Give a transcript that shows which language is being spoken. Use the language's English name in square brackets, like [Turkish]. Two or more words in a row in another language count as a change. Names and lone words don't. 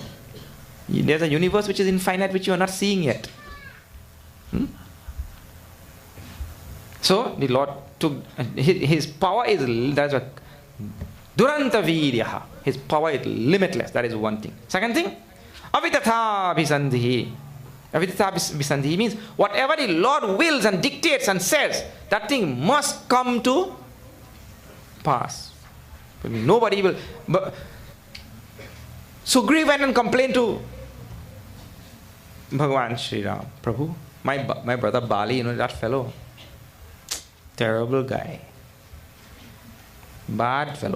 [English] There's a universe which is infinite, which you are not seeing yet. So the Lord took his power is, that's what [Sanskrit] दुरन्त वीर्यः. [English] His power is limitless. That is one thing. Second thing, [Sanskrit] अवितथ अभिसन्धि. अवितथ अभिसन्धि [English] means whatever the Lord wills and dictates and says, that thing must come to pass. Nobody will. But Sugriva went and complained to Bhagavan Sri Ram. Prabhu, my brother Bali, that fellow, terrible guy, bad fellow.